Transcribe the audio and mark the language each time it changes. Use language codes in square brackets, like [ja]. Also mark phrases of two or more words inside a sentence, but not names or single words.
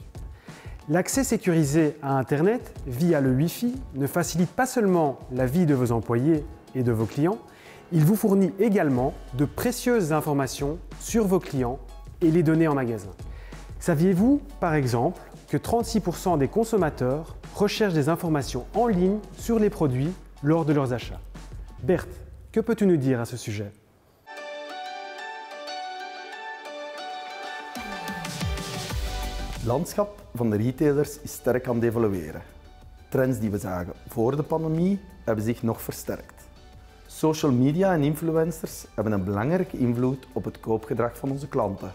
[fr] L'accès sécurisé à Internet via le Wi-Fi ne facilite pas seulement la vie de vos employés et de vos clients, il vous fournit également de précieuses informations sur vos clients et les données en magasin. Saviez-vous, par exemple, que 36% des consommateurs recherchent des informations en ligne sur les produits lors de leurs achats? Berthe, que peux-tu nous dire à ce sujet? [nl] Het landschap van de retailers is sterk aan het evolueren. Trends die we zagen voor de pandemie hebben zich nog versterkt. Social media en influencers hebben een belangrijke invloed op het koopgedrag van onze klanten.